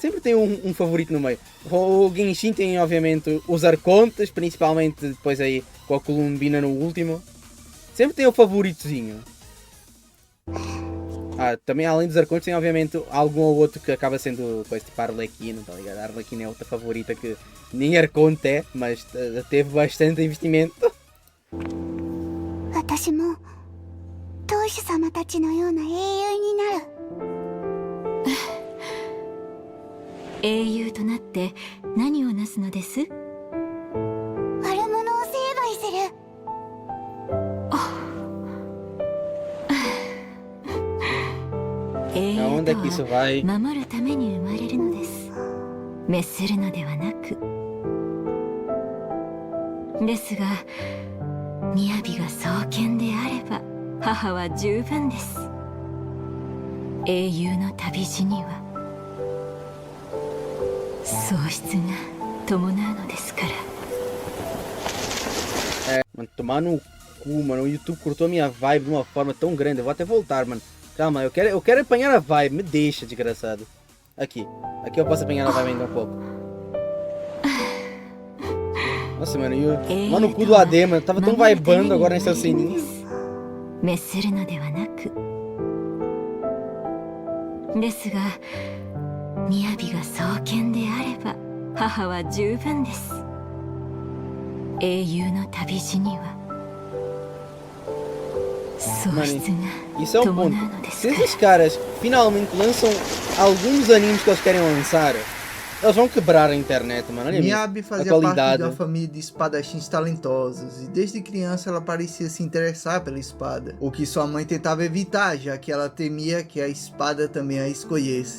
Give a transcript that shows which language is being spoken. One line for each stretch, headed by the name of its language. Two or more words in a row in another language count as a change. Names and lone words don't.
Portuguese: Sempre tem um favorito no meio. O Genshin tem, obviamente, os Arcontes, principalmente depois aí com a Columbina no último. Sempre tem o favoritozinho. Também além dos Arcontes tem, obviamente, algum ou outro que acaba sendo coisa tipo a Arlequina, tá ligado? A Arlequina é outra favorita que nem Arconte é, mas teve bastante investimento.
Japanese: 私も当主様たちのような英雄になる。英雄となって何をなすのです？悪者を成敗する。英雄
Portuguese: Aonde é
Japanese: と
Portuguese: que isso
Japanese: は
Portuguese: vai?
Japanese: 守るために生まれるのです。滅するのではなく。ですが、雅が双剣であれば母は十分です。英雄の旅路には喪失が伴うのですから。
Portuguese: Mano, tomar no cu, mano. O YouTube cortou a minha vibe de uma forma tão grande. Eu vou até voltar, mano. Calma, eu quero apanhar a vibe. Me deixa, desgraçado. Aqui eu posso apanhar a vibe ainda um pouco. Nossa, mano, mano, o cu do AD, mano. Tava tão vibando agora nessa ceninha.
Japanese: 滅するのではなく。ですが、雅が双剣であれば母は十分です。英雄の旅路には喪失
Portuguese: Isso é
Japanese: が
Portuguese: um
Japanese: 伴う
Portuguese: ponto.
Japanese: のです
Portuguese: Se
Japanese: から。
Portuguese: esses caras finalmente lançam alguns animes que eles querem lançar, eles vão quebrar a internet, mano. Olha Miyabi a fazia parte de qualidade. uma família de espadachins talentosos e desde criança ela parecia se interessar pela espada, o que sua mãe tentava evitar, já que ela temia que a espada também a escolhesse.